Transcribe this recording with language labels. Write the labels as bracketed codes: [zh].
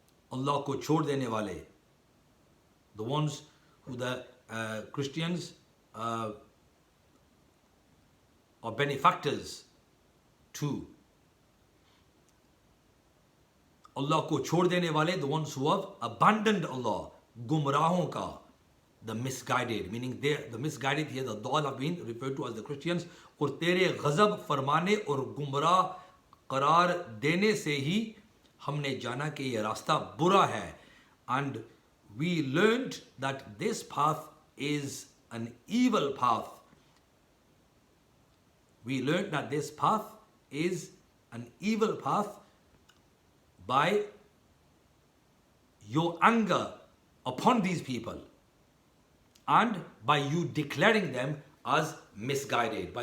[hi] Allah ko chhod dene wale, [en] the ones who the Christians are benefactors to. [hi] Allah ko chhod dene wale, [en] the ones who have abandoned Allah. [hi] Gumrahon ka, [en] the misguided, meaning the misguided here, the dal have been referred to as the Christians. [hi] और तेरे गजब फरमाने और गुमराह करार देने से ही हमने जाना कि ये रास्ता बुरा है. [en] And we learned that this path is an evil path. We learned that this path is an evil path by your anger upon these people, and by you declaring them as misguided.